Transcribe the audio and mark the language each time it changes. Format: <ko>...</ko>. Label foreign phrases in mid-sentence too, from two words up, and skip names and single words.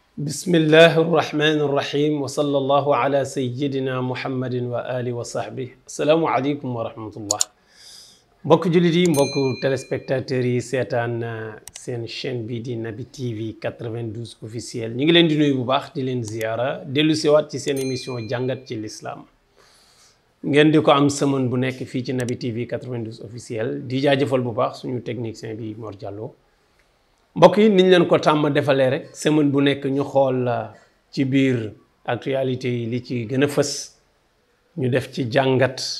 <ar>بسم الله الرحمن الرحيم وصلى الله على سيدنا محمد وآله وصحبه السلام عليكم ورحمة الله</ar> <wo>mbokk jullit yi mbokk téléspectateurs yi seetaan seen chaîne bi di Naby TV 92 officiel ñu ngi leen di nuyu bu baax di leen ziyaara dellu siwaat ci seen émission jàngat ci l'islam ngeen di ko am semaine bu nekk fii ci Naby TV 92 officiel di jaajëfal bu baax suñu technicien bi Mor Diallo mbokk yi niñ leen ko tàmm defalee rek semaine bu nekk ñu xool ci biir actualité yi li ci gën a fës ñu def ci jàngat</wo>